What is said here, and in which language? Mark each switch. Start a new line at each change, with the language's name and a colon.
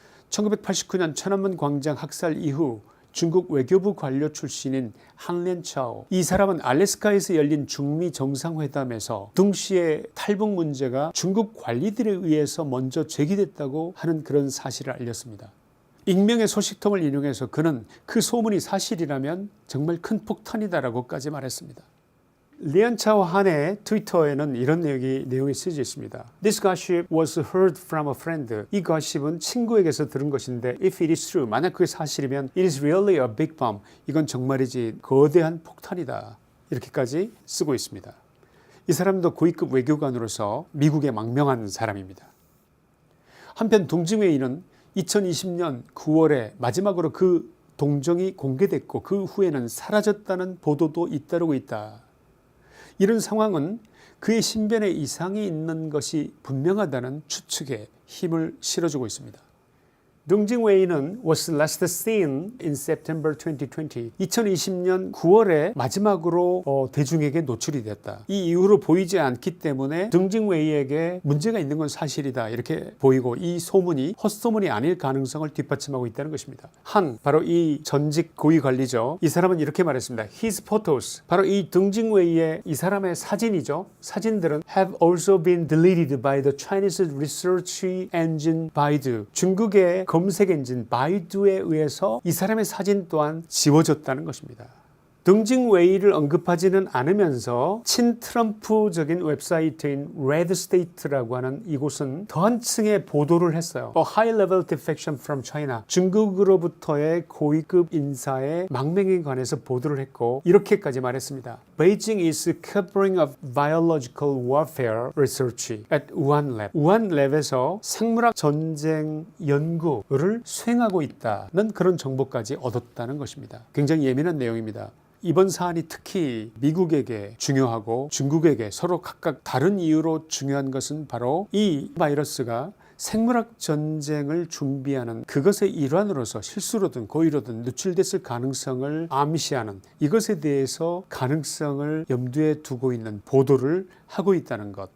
Korean: 1989년 천안문 광장 학살 이후 중국 외교부 관료 출신인 항렌차오, 이 사람은 알래스카에서 열린 중미 정상회담에서 등씨의 탈북 문제가 중국 관리들에 의해서 먼저 제기됐다고 하는 그런 사실을 알렸습니다. 익명의 소식통을 인용해서 그는 그 소문이 사실이라면 정말 큰 폭탄이다라고까지 말했습니다. 리안차오 한의 트위터에는 이런 내용이 쓰여져 있습니다.
English: This gossip was heard from a friend.
Korean: 이 gossip은 친구에게서 들은 것인데
English: if it is true,
Korean: 만약 그게 사실이면
English: it is really a big bomb.
Korean: 이건 정말이지 거대한 폭탄이다. 이렇게까지 쓰고 있습니다. 이 사람도 고위급 외교관으로서 미국에 망명한 사람입니다. 한편 동징웨이는 2020년 9월에 마지막으로 그 동정이 공개됐고 그 후에는 사라졌다는 보도도 잇따르고 있다. 이런 상황은 그의 신변에 이상이 있는 것이 분명하다는 추측에 힘을 실어주고 있습니다.
English: 동징웨이는 was last seen in September 2020.
Korean: 2020년 9월에 마지막으로 대중에게 노출이 됐다. 이 이후로 보이지 않기 때문에 동징웨이에게 문제가 있는 건 사실이다 이렇게 보이고, 이 소문이 헛소문이 아닐 가능성을 뒷받침하고 있다는 것입니다. 바로 이 전직 고위 관리죠. 이 사람은 이렇게 말했습니다.
English: His photos,
Korean: 바로 이 동징웨이의 이 사람의 사진이죠. 사진들은
English: have also been deleted by the Chinese research engine Baidu.
Korean: 중국의 검색 엔진 바이두에 의해서 이 사람의 사진 또한 지워졌다는 것입니다. 동징웨이를 언급하지는 않으면서 친트럼프적인 웹사이트인 레드스테이트라고 하는 이곳은 더한 층의 보도를 했어요.
English: A high-level defection from China.
Korean: 중국으로부터의 고위급 인사의 망명에 관해서 보도를 했고 이렇게까지 말했습니다.
English: Beijing is covering up biological warfare research at Wuhan Lab.
Korean: 우한 랩에서 생물학 전쟁 연구를 수행하고 있다는 그런 정보까지 얻었다는 것입니다. 굉장히 예민한 내용입니다. 이번 사안이 특히 미국에게 중요하고 중국에게 서로 각각 다른 이유로 중요한 것은 바로 이 바이러스가 생물학 전쟁을 준비하는 그것의 일환으로서 실수로든 고의로든 누출됐을 가능성을 암시하는, 이것에 대해서 가능성을 염두에 두고 있는 보도를 하고 있다는 것.